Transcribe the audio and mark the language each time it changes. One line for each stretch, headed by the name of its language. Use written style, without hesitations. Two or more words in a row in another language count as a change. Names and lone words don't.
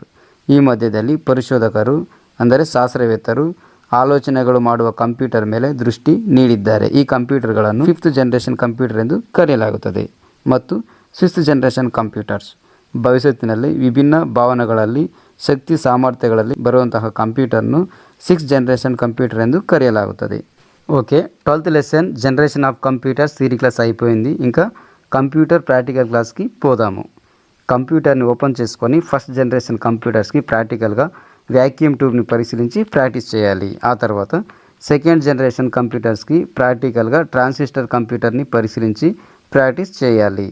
Kannada: ಈ ಮಧ್ಯದಲ್ಲಿ ಪರಿಶೋಧಕರು ಅಂದರೆ ಶಾಸ್ತ್ರವೇತ್ತರು ಆಲೋಚನೆಗಳು ಮಾಡುವ ಕಂಪ್ಯೂಟರ್ ಮೇಲೆ ದೃಷ್ಟಿ ನೀಡಿದ್ದಾರೆ. ಈ ಕಂಪ್ಯೂಟರ್ಗಳನ್ನು
English: fifth generation computer
Kannada: ಎಂದು ಕರೆಯಲಾಗುತ್ತದೆ. ಮತ್ತು
English: sixth generation computers.
Kannada: ಭವಿಷ್ಯತ್ತಿನಲ್ಲಿ ವಿಭಿನ್ನ ಭಾವನೆಗಳಲ್ಲಿ ಶಕ್ತಿ ಸಾಮರ್ಥ್ಯಗಳಲ್ಲಿ ಬರುವಂತಹ ಕಂಪ್ಯೂಟರ್ನು
English: six generation computer
Kannada: ಎಂದು కరెయలాగుతుంది.
Telugu: ఓకే,
English: 12th lesson generation of computers theory class
Telugu: అయిపోయింది. ఇంకా
English: computer practical classకి
Telugu: పోదాము. కంప్యూటర్ని ఓపెన్ చేసుకొని
English: first generation computersకి
Telugu: ప్రాక్టికల్గా
English: vacuum tubeని
Telugu: పరిశీలించి ప్రాక్టీస్ చేయాలి. ఆ తర్వాత
English: second generation computersకి
Telugu: ప్రాక్టికల్గా
English: transistor computerని
Telugu: పరిశీలించి ప్రాక్టీస్ చేయాలి.